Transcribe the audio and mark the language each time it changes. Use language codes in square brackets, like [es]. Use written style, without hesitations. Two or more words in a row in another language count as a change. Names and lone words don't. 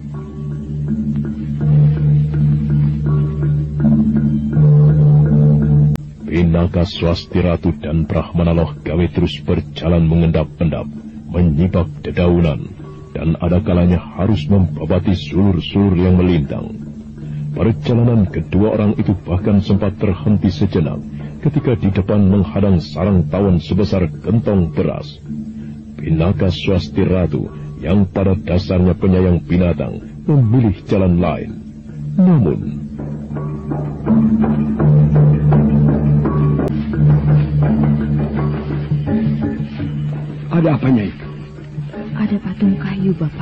[id] Pinaka Swasti Ratu dan Brahmana Loh Gawe terus berjalan mengendap-endap, menyibak dedaunan, dan ada kalanya harus membabati sulur-sulur yang melintang. Perjalanan kedua orang itu bahkan sempat terhenti sejenak ketika di depan menghadang sarang tawon sebesar gentong beras. Pinaka Swasti Ratu yang pada dasarnya penyayang binatang memilih jalan lain. Namun ada apa, Nyai? Ada patung kayu, Bapak.